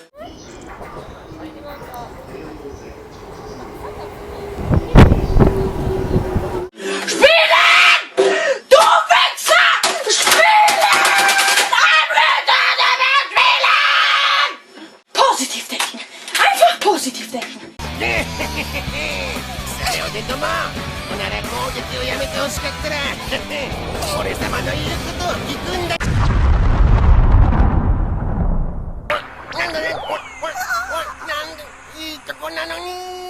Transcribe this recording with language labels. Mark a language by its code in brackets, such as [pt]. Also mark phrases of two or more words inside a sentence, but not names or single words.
[de] Spielen! Du Wichser! Spielen! Spielen! Positiv denken. Einfach positiv denken. [ja] さよでとも、おなら攻撃をやめてほしかったら俺様の言うことを聞くんだ。なんだね、なんでいいとこなのに。